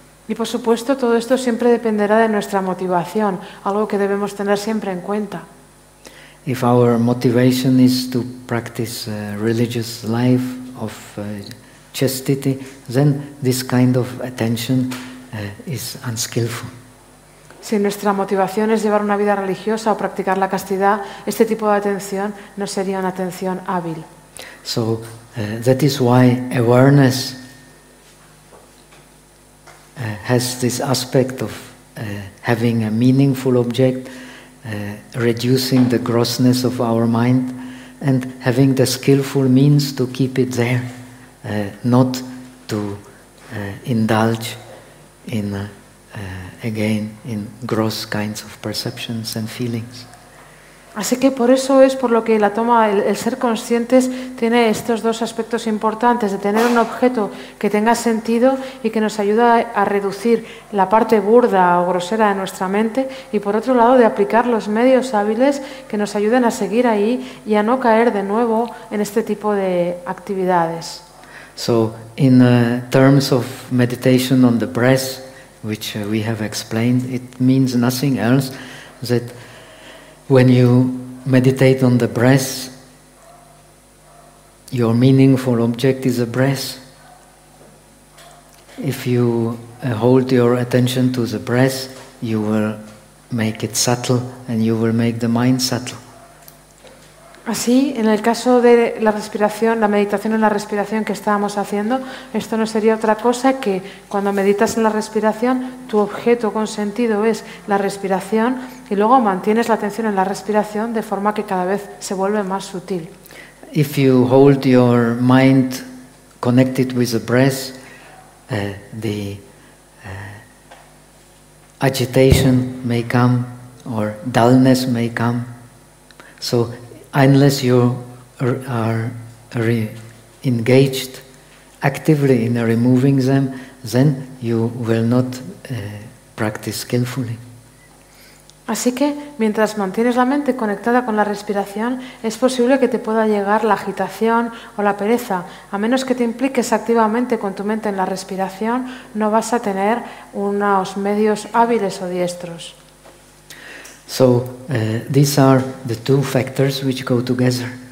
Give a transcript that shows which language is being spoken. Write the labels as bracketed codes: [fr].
[es] Y por supuesto, todo esto siempre dependerá de nuestra motivación, algo que debemos tener siempre en cuenta. [en] If our motivation is to practice a religious life of chastity, then this kind of attention is unskillful. [es] Si nuestra motivación es llevar una vida religiosa o practicar la castidad, este tipo de atención no sería una atención hábil. [en] So that is why awareness has this aspect of having a meaningful object, reducing the grossness of our mind, and having the skillful means to keep it there, not to indulge in again in gross kinds of perceptions and feelings. [es] Así que por eso es por lo que la toma, el ser conscientes, tiene estos dos aspectos importantes, de tener un objeto que tenga sentido y que nos ayuda a reducir la parte burda o grosera de nuestra mente, y por otro lado de aplicar los medios hábiles que nos ayuden a seguir ahí y a no caer de nuevo en este tipo de actividades. [en] So, in terms of meditation on the breath, which we have explained, it means nothing else that when you meditate on the breath, your meaningful object is the breath. If you hold your attention to the breath, you will make it subtle and you will make the mind subtle. [es] Así, en el caso de la respiración, la meditación en la respiración que estábamos haciendo, esto no sería otra cosa que cuando meditas en la respiración, tu objeto consentido es la respiración y luego mantienes la atención en la respiración de forma que cada vez se vuelve más sutil. [en] If you hold your mind connected with the breath, the agitation may come or dullness may come. So unless you are engaged actively in removing them, then you will not practice skillfully. [es] Así que mientras mantienes la mente conectada con la respiración, es posible que te pueda llegar la agitación o la pereza. A menos que te impliques activamente con tu mente en la respiración, no vas a tener unos medios hábiles o diestros. [en] So, these are the two factors which go together.